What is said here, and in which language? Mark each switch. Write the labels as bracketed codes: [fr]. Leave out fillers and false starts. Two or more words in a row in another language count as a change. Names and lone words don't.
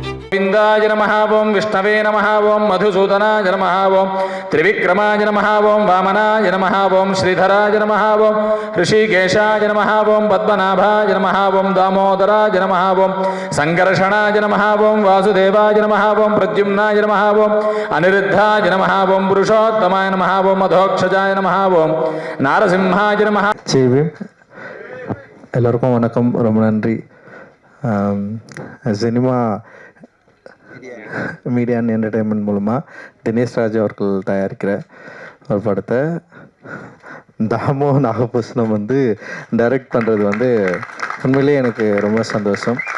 [sa] गोविन्दाय नमः ओं विष्णवे नमः ओं मधुसूदनाय नमः ओं त्रिविक्रमाय नमः ओं वामनाय नमः ओं श्रीधराय नमः ओं ऋषिकेशाय नमः ओं पद्मनाभाय नमः ओं दामोदराय नमः ओं संकर्षणाय नमः ओं वासुदेवाय नमः ओं प्रद्युम्नाय नमः ओं अनिरुद्धाय नमः ओं पुरुषोत्तमाय नमः ओं मधोक्षजाय नमः ओं नारसिंहाय नमः. [ta] எல்லாருக்கும் வணக்கம். ரொம்ப நன்றி. சினிமா மீடியா அண்ட் என்டர்டெயின்மெண்ட் மூலமாக தினேஷ் ராஜ் அவர்கள் தயாரிக்கிற ஒரு படத்தை தாமோ நாகபூஷணம் வந்து டைரக்ட் பண்ணுறது வந்து உண்மையிலே எனக்கு ரொம்ப சந்தோஷம்.